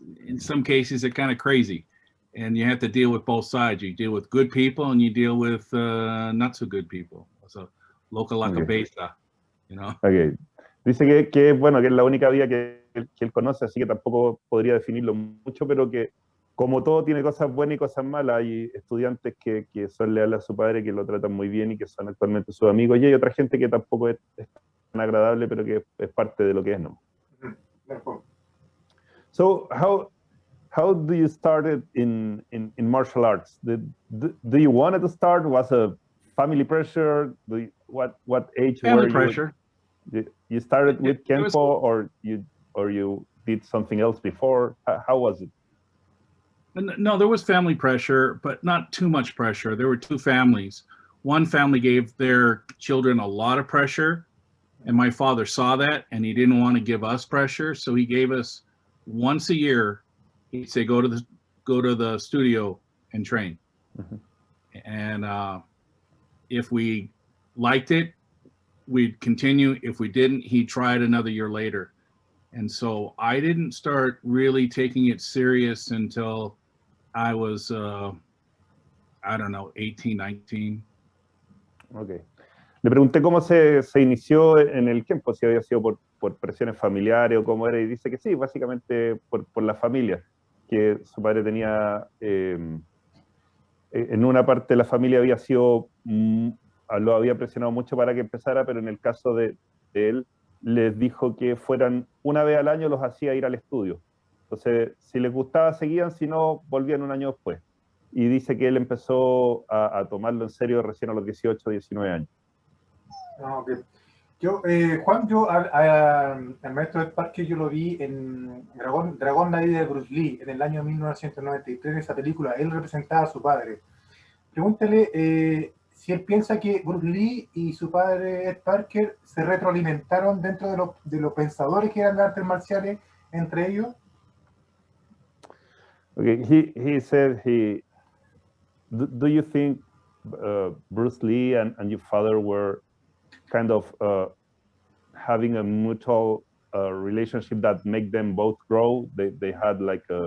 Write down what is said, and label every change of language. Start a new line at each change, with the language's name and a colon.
English: In some cases, they're kind of crazy, and you have to deal with both sides. You deal with good people, and you deal with not so good people.
Spanish: So, local la cabeza,
English: Okay.
Spanish: Dice que bueno, que es la única vía que él conoce, así que tampoco podría definirlo mucho, pero que como todo tiene cosas buenas y cosas malas. Hay estudiantes que son leales a su padre, que lo tratan muy bien y que son actualmente sus amigos, y hay otra gente que tampoco es tan agradable, pero que es parte de lo que es, ¿no?
English: So how do you started in martial arts? Do you wanted to start? Was a family pressure? What age family were pressure. You started with Kenpo, or you did something else before? How was it? No, there was family pressure, but not too much pressure. There were two families. One family gave their children a lot of pressure, and my father saw that, and he didn't want to give us pressure, so he gave us once a year. He'd say, go to the studio and train. Mm-hmm. And if we liked it, we'd continue. If we didn't, he'd try it another year later. And so I didn't start really taking it serious until I was, 18, 19. Okay.
Spanish: Le pregunté cómo se inició en el Kenpo, si había sido por presiones familiares o cómo era, y dice que sí, básicamente por la familia, que su padre tenía, en una parte de la familia había sido, lo había presionado mucho para que empezara, pero en el caso de él, les dijo que fueran una vez al año, los hacía ir al estudio. Entonces, si les gustaba, seguían, si no, volvían un año después. Y dice que él empezó a tomarlo en serio recién a los 18, 19 años.
English: Okay.
Spanish: Juan, al maestro Ed Parker yo lo vi en Dragón la vida de Bruce Lee en el año 1993, en esa película. Él representaba a su padre. Pregúntele si él piensa que Bruce Lee y su padre Ed Parker se retroalimentaron dentro de los pensadores que eran de artes marciales entre ellos.
English: Okay, he said do you think Bruce Lee and your father were kind of having a mutual relationship that make them both grow? They had like